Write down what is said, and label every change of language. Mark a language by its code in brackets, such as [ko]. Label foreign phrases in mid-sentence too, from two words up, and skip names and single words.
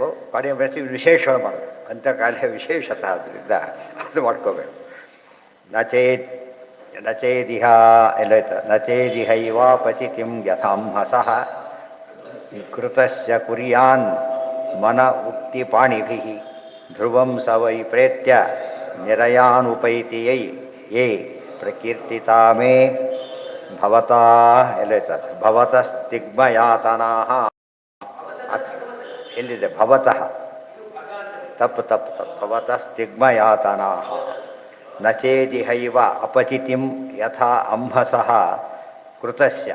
[kn] ಕಡಿಮೆ ಬೆಳೆಸಿ ವಿಶೇಷವಾಗಿ ಮಾಡಬೇಕು. ಅಂತ್ಯಕಾಲ ವಿಶೇಷತೆ ಆದ್ದರಿಂದ ಅದು ಮಾಡ್ಕೋಬೇಕು. ನಚೇದಿಹ ಎಲ್ಲೋಯ್ತು. [sa] ನಚೇದಿಹೈವಾಪಚಿತಿಂ ಯಥಾಂಹಸಃ ಕೃತಸ್ಯ ಕುರ್ಯಾನ್ ಮನ ಉಕ್ತಿ ಪಾಣಿಭಿಃ ಧ್ರುವಂ ಸ ವೈ ಪ್ರೇತ್ಯ ನಿರಯಾನುಪೈತಿ ಯೇ ಪ್ರಕೀರ್ತಿತಾ ಮೇ ಭವತಾ ಎಲ್ಲೋಯ್ತು. ಭವತಸ್ತಿಗ್ಮಯಾತನಾಃ ಎಲ್ಲಿದೆ? ಭವತಃ ತಪ್ಪು ಭವತಸ್ತಿಗ್ಮಯಾತನಾಃ ನಚೇದಿಹೈವ ಅಪಚಿತಿಂ ಯಥಾ ಅಂಹಸಃ ಕೃತಸ್ಯ.